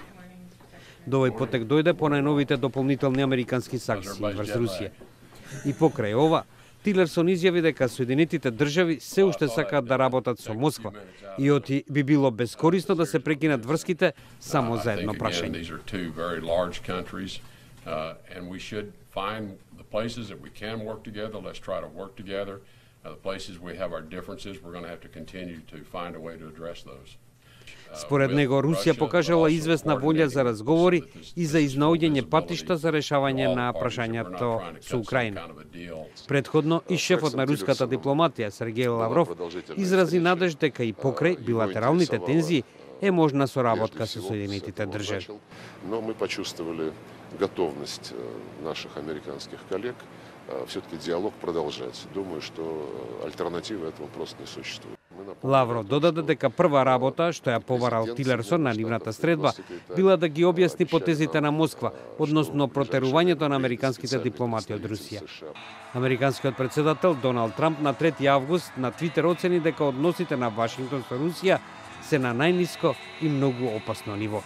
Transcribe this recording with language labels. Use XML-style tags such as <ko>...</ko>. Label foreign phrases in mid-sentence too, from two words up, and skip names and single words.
<mk>До овој потек дојде по најновите дополнителни американски санкции врз Русија. И покрај ова, Тилерсон изјави дека Соединетите држави се уште сакаат да работат со Москва и оти би било бескорисно да се прекинат врските само за едно прашање.</mk> <en>And we should find the places that we can work together. Let's try to work together. The places we have our differences, we're going to have to continue to find a way to address those.</en> <mk>Според него, Русија покажала известна волја за разговори и за изнаоѓање патишта за решавање на прашањето со Украина. Предходно и шефот на руската дипломатија Сергеј Лавров изрази надеж дека и покрај билатералните тензии е можна соработка со Соединетите држави.</mk> <ru>Но мы почувствовали готовность наших американских коллег все-таки диалог продолжать. Думаю, что альтернативы этому просто не существует.</ru> <mk>Лавров додаде дека прва работа што ја побарал Тилерсон на нивната средба била да ги објасни потезите на Москва односно протерувањето на американските дипломати од Русија. Американскиот претседател Доналд Трамп на 3 август на Твитер оцени дека односите на Вашингтон со Русија се на најниско и многу опасно ниво.</mk>